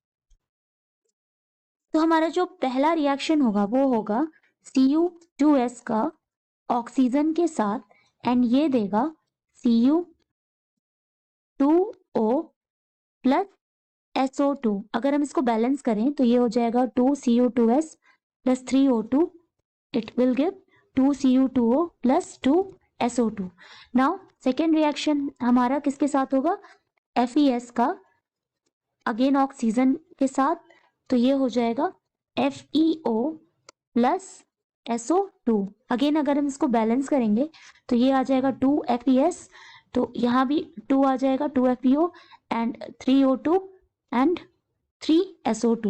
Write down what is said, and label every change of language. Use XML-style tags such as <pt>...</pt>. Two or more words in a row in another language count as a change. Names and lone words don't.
<hi>तो हमारा जो पहला रिएक्शन होगा वो होगा Cu2S का ऑक्सीजन के साथ, एंड ये देगा Cu2O प्लस SO2। अगर हम इसको बैलेंस करें तो ये हो जाएगा 2Cu2S प्लस 3O2,</hi> <en>it will give</en> <hi>2Cu2O प्लस 2SO2।</hi> <en>now second reaction</en> <hi>हमारा किसके साथ होगा, FeS का, अगेन ऑक्सीजन के साथ, तो ये हो जाएगा FeO प्लस SO2। अगेन अगर हम इसको बैलेंस करेंगे तो ये आ जाएगा 2FeS, तो यहाँ भी 2 आ जाएगा, 2FeO एंड 3O2 एंड 3SO2।</hi>